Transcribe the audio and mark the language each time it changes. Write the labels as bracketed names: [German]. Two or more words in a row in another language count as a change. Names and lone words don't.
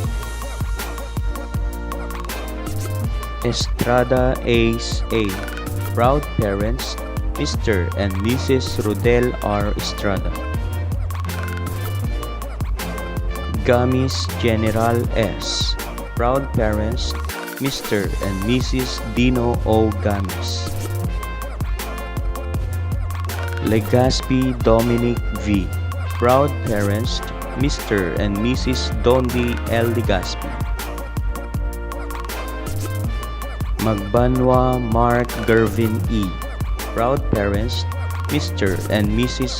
[English] Estrada Ace A. Proud parents, Mr. and Mrs. Rodel R. Estrada. Gamis General S. Proud parents, Mr. and Mrs. Dino O. Gamis. Legaspi Dominic V. Proud parents, Mr. and Mrs. Dondi L. Legaspi. Magbanwa Mark Gervin E. Proud parents, Mr. and Mrs.